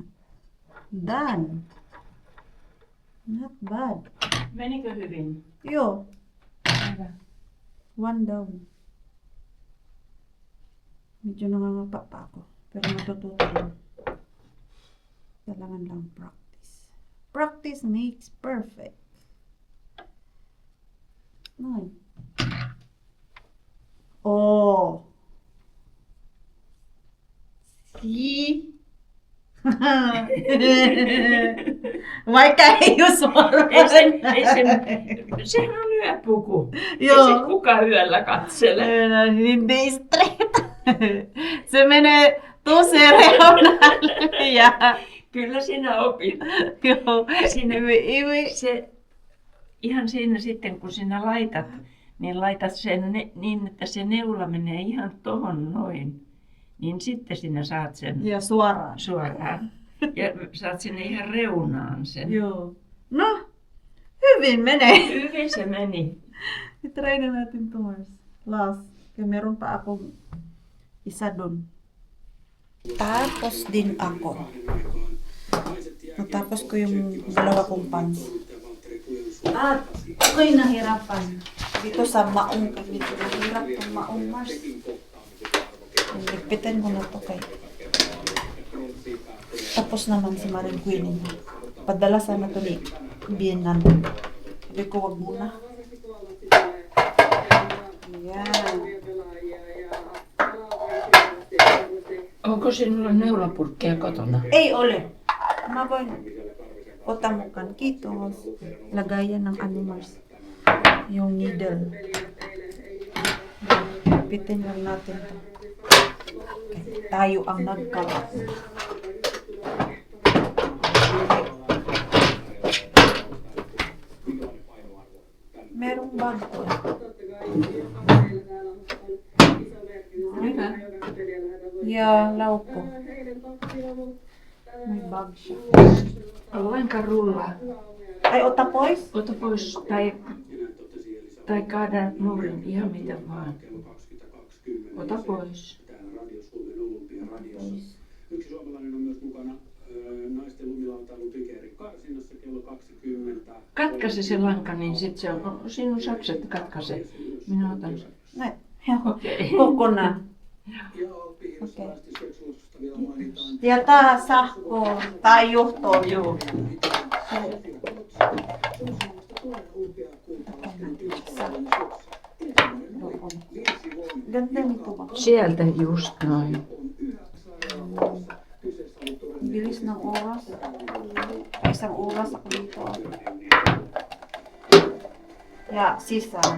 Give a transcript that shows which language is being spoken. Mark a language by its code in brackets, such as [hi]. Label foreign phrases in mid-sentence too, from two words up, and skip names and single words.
[en] Done. Not bad. [fi] Menikö hyvin? Joo, Hyvä. [en] one down. [tl] Medyo nangangapa pa ako. Pero matututo lang. Kailangan lang practice. [en] Practice makes perfect. Nine. Oh. See? Why can't you swallow? [fi] Sehän on yöpuku. Joo. Ei se kukaan yöllä katsele. [tl] Hindi straight. [fi] Se menee tosi reunalle ja Kyllä sinä opit. joo. Sinne, [tl] Iwi. [fi] se, ihan siinä sitten kun sinä laitat, niin laitat sen niin, että se neula menee ihan tohon noin. Niin sitten sinä saat sen Ja suoraan. suoraan. Ja saat sinne ihan reunaan sen. Joo. No, hyvin menee. Hyvin se meni. [tl] I-try na natin to, Mars. Last. Kaya meron pa akong isa dun. Tapos din ako. Natapos ko yung dalawa kong pants. At ako'y nahirapan. Dito sa maong dito. Nahirap ang maong, Mars. Ligpitin ko na to kay. Tapos naman si Maring Queen. Padala sana to ni Bienan. Sabi ko, wag muna. Ayan. [fi] Onko sinulla neulapurkkeja kotona? Ei ole. Mä voin ottaa mukaan. Kiitos. [tl] Lagayan ng Mars. Yung needle. Pitin lang natin to. Okay, tayo ang nagkalat. Merong bag ko. [fi] Hyvä. Ja laukko. [tl] May bag siya. [fi] Lainkaan rullaa. Ay, ota pois? Ota pois tai kaada nurin, ihan mitä vaan. Ota pois. Yksi suomalainen on myös mukana naisten lumilautailun pikeerin karsinnassa kello 20. Katkaise se lanka, niin sit se on sinun sakset katkaise. Minä otan sen. Näin. Joo. Okei. Kokonaan. Ja piirroslaisesti seksuaalisuudesta vielä mainitaan. Ja tää sahko tai johto juu. [tl] Ganda nito ba? [fi] Sieltä just noin. [tl] Bilis ng oras. Isang oras ako dito. [fi] Ja sisään.